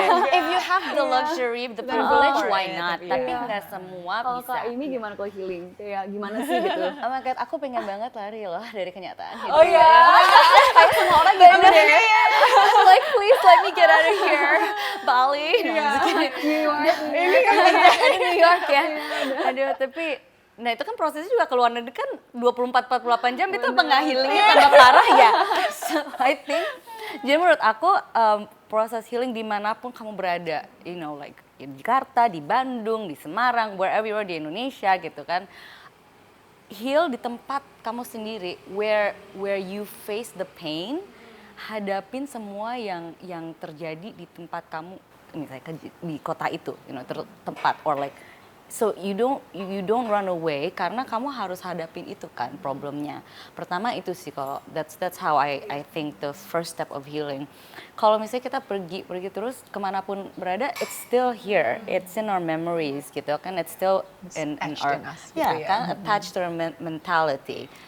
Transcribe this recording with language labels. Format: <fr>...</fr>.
<en>If you have the luxury, the privilege, why not?</en> <id>Iya. Tapi nggak semua Kalau bisa. Kak ini gimana kalau healing? Kayak gimana sih gitu?</id> <en>Oh my god,</en> <id>aku pengen banget lari loh dari kenyataan. Gitu. Oh iya. Kayak semua orang gitu deh.</id> <en>Like please let me get out of here. Bali. No, I'm just kidding. New York.</en> <id>Ini kan ada New York ya. Aduh, tapi nah itu kan prosesnya juga ke luar negeri kan 24-48 jam itu apa nggak healingnya tambah parah ya.</id> <en>So I think,</en> <id>jadi menurut aku proses healing dimanapun kamu berada, like di Jakarta, di Bandung, di Semarang,</id> <en>wherever you are</en> <id>di Indonesia gitu kan. Heal di tempat kamu sendiri,</id> <en>where you face the pain,</en> <id>hadapin semua yang terjadi di tempat kamu, misalnya di kota itu, tempat or like.</id> <en>So you don't run away</en> <id>karena kamu harus hadapin itu kan problemnya. Pertama itu sih kalau</id> <en>that's how I think the first step of healing.</en> <id>Kalau misalnya kita pergi terus kemanapun berada,</id> <en>it's still here, it's in our memories gitu kan, it's still in our kan attached to our mentality.</en>